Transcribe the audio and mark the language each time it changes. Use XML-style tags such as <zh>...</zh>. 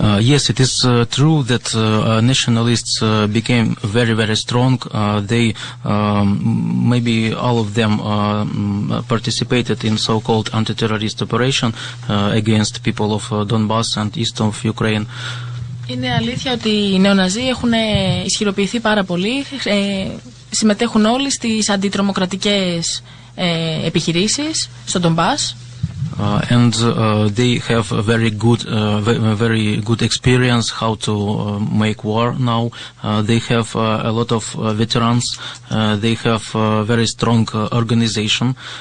<en>Yes, it is true that nationalists became very, very strong. They maybe all of them participated in so-called anti-terrorist operation against people of Donbass and east of Ukraine.</en> <el>Είναι αλήθεια ότι οι νεοναζί έχουν ισχυροποιηθεί πάρα πολύ. Συμμετέχουν όλοι στις αντιτρομοκρατικές επιχειρήσεις στο Ντονμπάς.</el> <en>And they have a very good experience how to make war now. They have a lot of veterans. They have a very strong organization.</en>